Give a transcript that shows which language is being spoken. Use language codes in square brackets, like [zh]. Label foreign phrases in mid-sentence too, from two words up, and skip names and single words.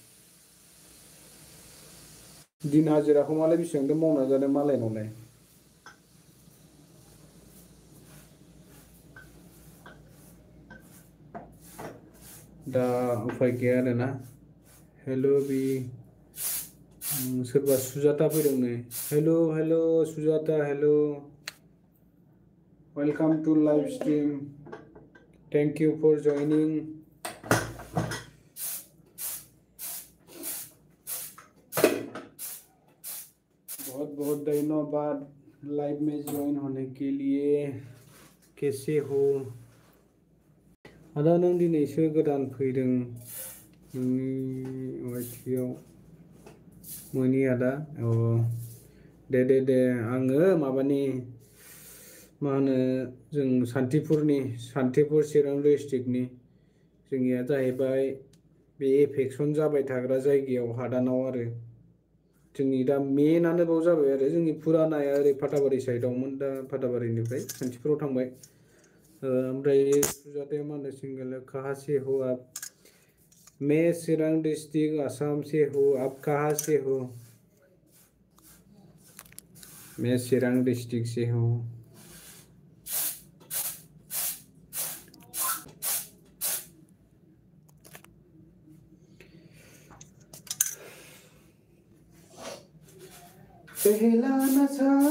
[brx] दिन हाजिराखौ मालाय बेसेबांथो मावना जानो मालायनावलाय दा उफाय गैया आरोना हेल' बि सोरबा सुजाता फैदों नै हेल' सुजाता [en] hello welcome to live stream thank you for joining [hi] बहुत बहुत धन्यवाद लाइव में ज्वाइन होने के लिए कैसे हो [brx] आदा नों दिनैसो गोदान फैदों नोंनि वाइटियाव मोनि आदा औ दे आङो माबानि मा होनो जों सान्तिपुर चिरां डिस्ट्रिक्टनि जोंनिया जाहैबाय बे एफेक्सन जाबाय थाग्रा जायगायाव हादानाव आरो जोंनि दा मेनानो बाव जाबाय आरो जोंनि फुरानाया ओरै फाथाबारि साइडआवमोन दा फाथाबारिनिफ्राय सान्तिपुराव थांबाय ओमफ्राय सुजाताया मा होनो सिंगल [hi] कहाँ से हो आप मैं चिरां डिस्ट्रिक्ट आसाम से हूँ आप कहाँ से हो मैं चिरां डिस्ट्रिक्ट से हूँ पहला नशा